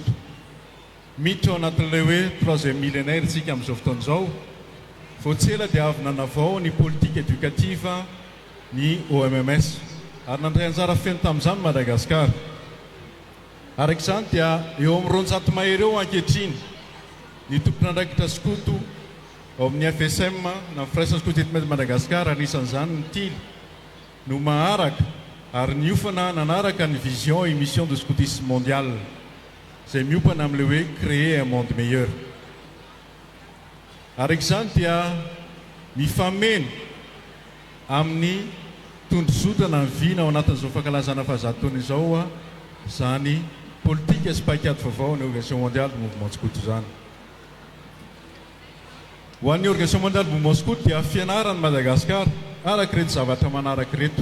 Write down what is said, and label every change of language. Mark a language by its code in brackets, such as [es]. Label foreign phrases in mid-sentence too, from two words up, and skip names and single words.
[mg] Miditra ao anatin'ilay hoe 3e millénaire tsika amin'izao fotoana izao, voatsela dia avy nanavao ny [fr] politique éducative [mg] ny OMMS ary nandray anjara feno tamin'izany Madagascar. Araka izany dia eo amin'ny 200 mahery eo ankehitriny ny tompon'andraikitra skoto ao amin'ny FSM na [fr] frères scout [mg] eto Madagascar, anisan'izany ny tily no maharaka ary niofana nanaraka ny [fr] vision et mission de scoutisme mondial [mg] izay miopana amin'ilay hoe [fr] créer un monde meilleur. [mg] Araka izany dia mifameno amin'ny tondrozotrana ny vina ao anatin'izao fankalazana fahazahataona izao zany politika sy paikady vaovao ny [fr] organisation mondiale de mouvement scout [mg] izany. Ho an'ny [fr] organisation mondiale de mouvement scout [mg] dia fianarany Madagascar araka reto zavatra manaraka reto.